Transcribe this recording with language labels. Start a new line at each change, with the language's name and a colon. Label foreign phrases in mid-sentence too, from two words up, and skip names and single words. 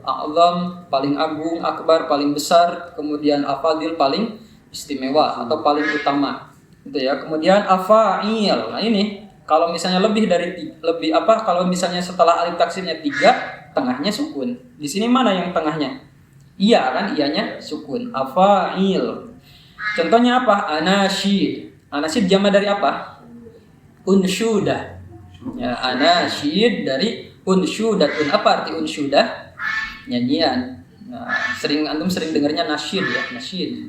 Indonesian: A'zam paling agung, akbar paling besar, kemudian afadil paling istimewa atau paling utama. Gitu ya. Kemudian afa'il. Nah, ini kalau misalnya kalau misalnya setelah alif taksirnya 3 tengahnya sukun. Di sini mana yang tengahnya? Iya kan, iyanya sukun. Afail. Contohnya apa? Anasyid. Anasyid jama dari apa? Unsyudah. Ya, anasyid dari unsyudatun. Apa arti unsyudah? Nyanyian. Nah, antum sering dengarnya nasyid ya, nasyid.